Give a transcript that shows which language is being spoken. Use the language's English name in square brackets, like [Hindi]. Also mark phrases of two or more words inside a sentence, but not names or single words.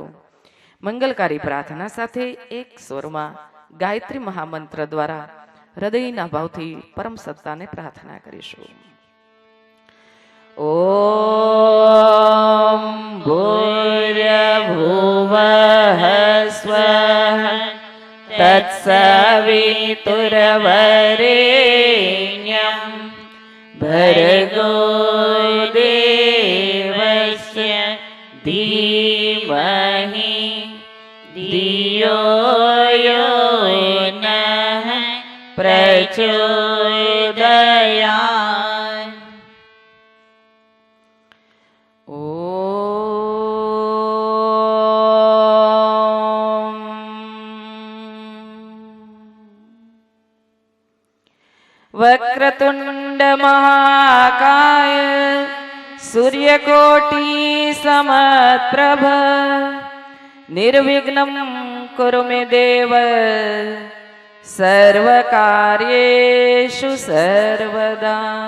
[Gujarati] મંગલકારી પ્રાર્થના સાથે એક સ્વરમાં ગાયત્રી મહામંત્ર દ્વારા હૃદયના ભાવથી પરમ સત્તાને પ્રાર્થના કરીશું. [Sanskrit] ઓમ ભૂર્ભુવઃ સ્વઃ તત્સવિતુર્વરેણ્યં ભર્ગો દેવસ્ય ધીમહિ ધિયો યો નઃ પ્રચોદયાત્. વક્રતુંડ મહાકાય સૂર્યકોટી સમપ્રભ નિર્વિઘ્નમ કુરુ મે દેવ સર્વકાર્યેષુ સર્વદા.